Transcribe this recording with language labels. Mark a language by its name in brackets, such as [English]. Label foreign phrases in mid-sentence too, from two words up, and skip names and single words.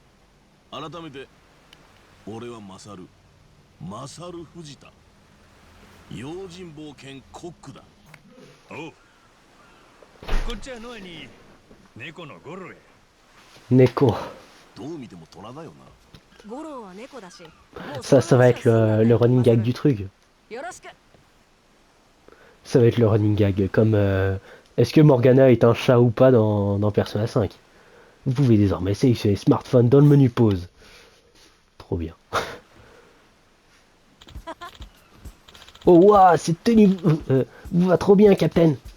[Japanese] 改めて俺はマサル藤田、用心棒兼コックだ。おう、こっちはノアに猫のゴロや。 Neko. どう見ても虎だよな。ゴローは猫だし。 [French] Ça va être le [English] running gag [French] du truc. [Japanese] よろしく。 [French] Ça va être le [English] running gag. [French] Comme est-ce que Morgana est un chat ou pas dans Persona 5? Vous pouvez désormais sélectionner smartphone dans le menu pause. Trop bien. Oh waouh, cette tenue vous va trop bien, Captain.